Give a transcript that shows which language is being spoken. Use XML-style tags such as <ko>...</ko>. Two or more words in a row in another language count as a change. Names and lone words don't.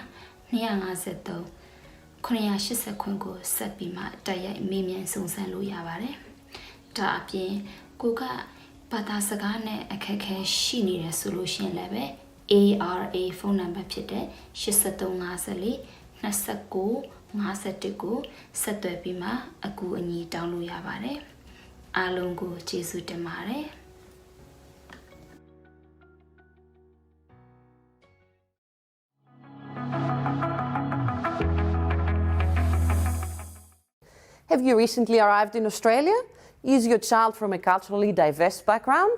<my>253 980 ခွင့်ကိုဆက်ပြီးမှတိုက်ရိုက်မေးမြန်းစုံစမ်းလို့ရပါတယ်။ဒါအပြင်ကိုကဘာသာစကားနဲ့အခက်အခဲရှိနေတယ်ဆိုလို့ရှိရင်လည်းပဲARA ဖုန်းနံပါတ်ဖြစ်တဲ့8354 29 51ကိုဆက်သွယ်ပြီးမှအကူအညီတောင်းလို့ရပါတယ်။အားလုံးကိုကျေးဇူးတင်ပါတယ်။</my> <en>Have you recently arrived in Australia? Is your child from a culturally diverse background?</en>